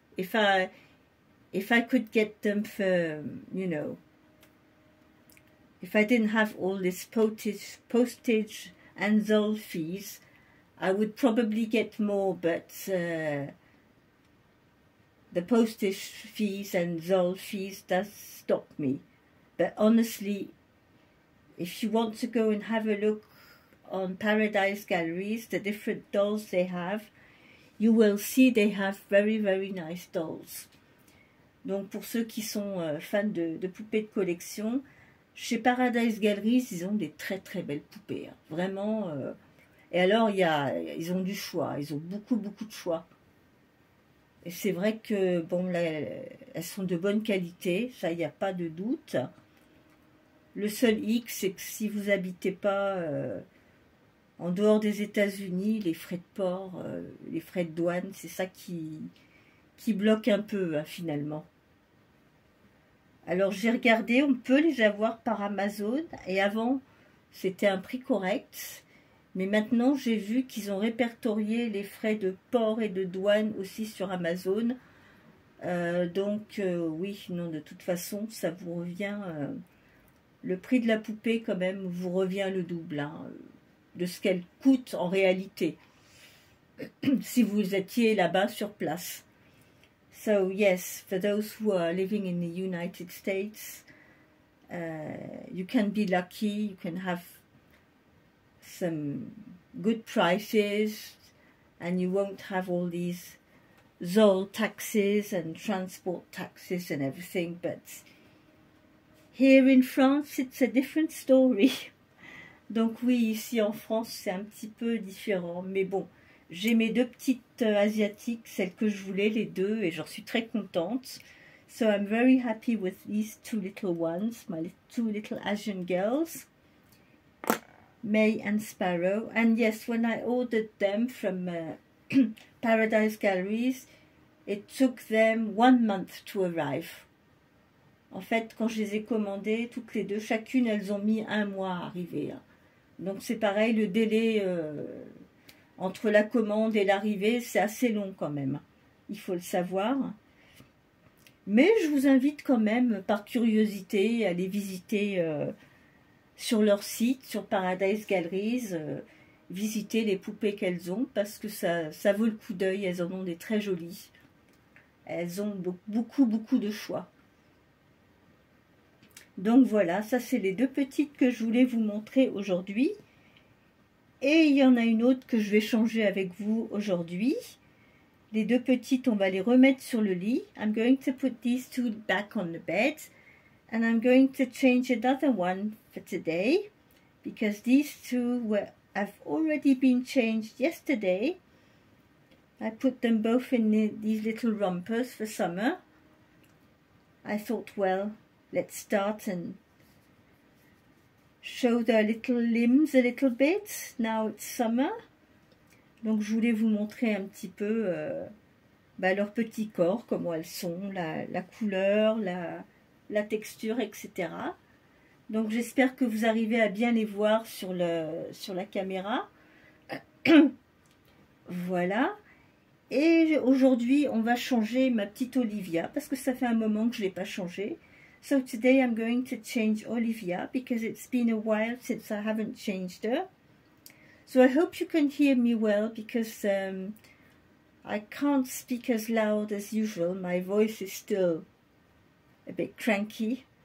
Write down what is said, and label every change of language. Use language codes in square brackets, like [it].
[en] If I could get them for, you know, if I didn't have all this postage and ZOL fees, I would probably get more, but the postage fees and ZOL fees does stop me. But honestly, if you want to go and have a look on Paradise Galleries, the different dolls they have, you will see they have very nice dolls. [fr] Donc pour ceux qui sont fans de poupées de collection, chez Paradise Galleries, ils ont des très belles poupées. Hein. Vraiment. Et alors, ils ont du choix. Ils ont beaucoup de choix. Et c'est vrai que, bon, là, elles sont de bonne qualité. Ça, il n'y a pas de doute. Le seul hic, c'est que si vous n'habitez pas en dehors des États-Unis, les frais de port, les frais de douane, c'est ça qui bloque un peu, hein, finalement. Alors j'ai regardé, on peut les avoir par Amazon, et avant c'était un prix correct, mais maintenant j'ai vu qu'ils ont répertorié les frais de port et de douane aussi sur Amazon. Donc oui, non, de toute façon ça vous revient, le prix de la poupée quand même vous revient le double hein, de ce qu'elle coûte en réalité, si vous étiez là-bas sur place. [en] So yes, for those who are living in the United States, you can be lucky, you can have some good prices and you won't have all these ZOL taxes and transport taxes and everything, but here in France it's a different story. [fr] Donc oui, ici en France c'est un petit peu différent, mais bon. J'ai mes deux petites asiatiques, celles que je voulais, les deux, et j'en suis très contente. [en] So I'm very happy with these two little ones, my two little Asian girls, May and Sparrow. And yes, when I ordered them from Paradise Galleries, it took them 1 month to arrive. [fr] En fait, quand je les ai commandées, toutes les deux, chacune, elles ont mis 1 mois à arriver. Donc c'est pareil, le délai... entre la commande et l'arrivée, c'est assez long quand même, il faut le savoir. Mais je vous invite quand même, par curiosité, à les visiter sur leur site, sur Paradise Galleries, visiter les poupées qu'elles ont, parce que ça vaut le coup d'œil, elles en ont des très jolies. Elles ont beaucoup de choix. Donc voilà, ça c'est les deux petites que je voulais vous montrer aujourd'hui. Et il y en a une autre que je vais changer avec vous aujourd'hui. Les deux petites, on va les remettre sur le lit. [en] I'm going to put these two back on the bed. And I'm going to change another one for today. Because these two have already been changed yesterday. I put them both in these little rompers for summer. I thought, well, let's start and show their little limbs a little bit. Now it's summer. [fr] Donc je voulais vous montrer un petit peu leur petit corps, comment elles sont, la couleur, la texture, etc. Donc j'espère que vous arrivez à bien les voir sur la caméra. Voilà. Et aujourd'hui, on va changer ma petite Olivia, parce que ça fait un moment que je ne l'ai pas changée. [en] So today I'm going to change Olivia, because it's been a while since I haven't changed her. So I hope you can hear me well, because I can't speak as loud as usual. My voice is still a bit cranky.